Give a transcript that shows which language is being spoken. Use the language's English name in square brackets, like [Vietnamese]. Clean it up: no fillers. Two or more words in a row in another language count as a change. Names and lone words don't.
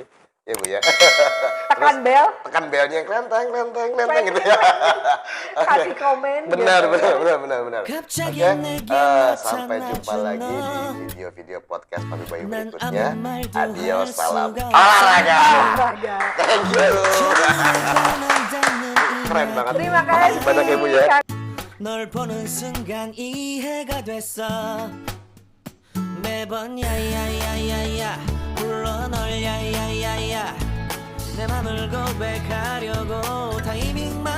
[Indonesian] Ya Bu ya. Tekan bel. Tekan belnya klenteng gitu ya. Kasih komen. Benar. Oke, sampai jumpa lagi di video-video podcast Papi Bayu berikutnya. Adios, salam olahraga. [English] Thank you. [Indonesian] Keren banget. Terima kasih banyak ya Bu ya. [Korean] 널 보는 순간 이해가 됐어 매번 야야야야야 불러 널 야야야야 내 맘을 고백하려고 타이밍